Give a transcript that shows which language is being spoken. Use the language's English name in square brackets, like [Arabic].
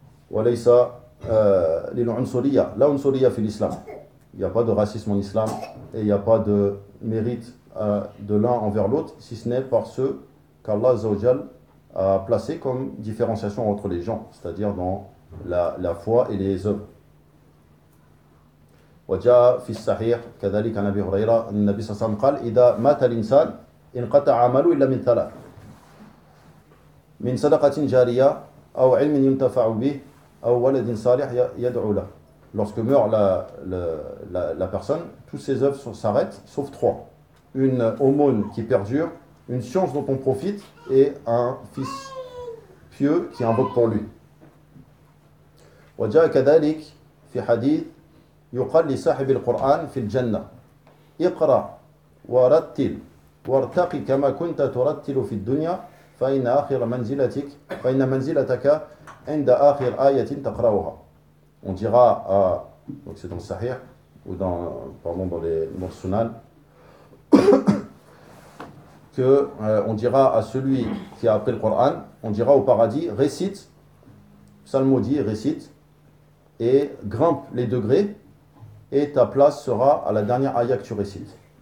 [Arabic] Wa laysa lil unsuriyya. La unsuriyya fi l'islam. [French] Il n'y a pas de racisme en islam et il n'y a pas de mérite de l'un envers l'autre, si ce n'est par ceux qu'Allah Azza wa Jalla a placés comme différenciation entre les gens, c'est-à-dire dans la foi et les œuvres. [Arabic] وجاء في الصحيح كذلك عن ابي هريره ان النبي صلى الله عليه وسلم قال اذا مات الانسان انقطع عمله الا من ثلاث من صدقه جاريه او علم ينتفع به او ولد صالح يدعو له. [French] Lorsque meurt la personne, toutes ses œuvres s'arrêtent sauf trois: une aumône qui perdure, une science dont on profite et un fils pieux qui invoque pour lui. [Arabic] وجاء كذلك في حديث يقال لصاحب القرآن في الجنة اقرأ ورتل وارتقي كما كنت ترتل في الدنيا فإن آخر منزلتك فإن منزلتك عند آخر آية تقرأها. [French] On dira à, donc c'est dans le Sahih ou dans les Mursunan, que on dira à celui qui a appris le Coran, on dira au paradis, récite psalmodie, récite et grimpe les degrés, et ta place sera à la dernière ayah que tu récites.